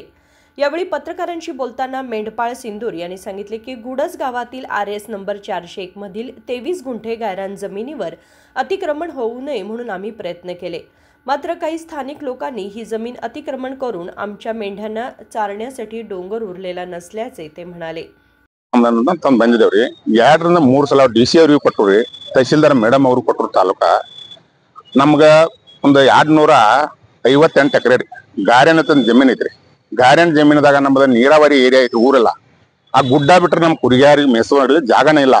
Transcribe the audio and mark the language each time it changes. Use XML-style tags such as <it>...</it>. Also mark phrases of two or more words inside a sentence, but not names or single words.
<mr>यावेळी पत्रकारांशी बोलताना मेंढपाळ सिंदूर यांनी सांगितले की गुडस गावातील RS नंबर 401 मधील 23 गुंठे गायरान जमिनीवर अतिक्रमण होऊ नये म्हणून आम्ही प्रयत्न केले, मात्र काही स्थानिक लोकांनी ही जमीन अतिक्रमण करून आमच्या मेंढ्यांना चारण्यासाठी डोंगर उरलेला नसल्याचे ते म्हणाले।</mr> <kn>ಬಂದಿದ್ದೇವ್ರಿ 2ರಿಂದ 3 ಸಲ DC ಅವರಿಗೆ ಕೊಟ್ಟವ್ರಿ, ತಹಸೀಲ್ದಾರ್ ಮೇಡಮ್ ಅವರು ಕೊಟ್ಟರು ತಾಲೂಕಾ ನಮ್ಗ ಒಂದು 258 ಎಕರೆ ಗಾರ್ಯನ ಜಮೀನ್ ಐತ್ರಿ। ಗಾರ್ಯನ ಜಮೀನದಾಗ ನಮ್ಮದ ನೀರಾವರಿ ಏರಿಯಾ ಐತಿ, ಊರಲ್ಲ ಆ ಗುಡ್ಡ ಬಿಟ್ರೆ ನಮ್ ಕುರಿಗಾರಿಗೆ ಮೇಸುವ ಜಾಗನೇ ಇಲ್ಲ।</kn>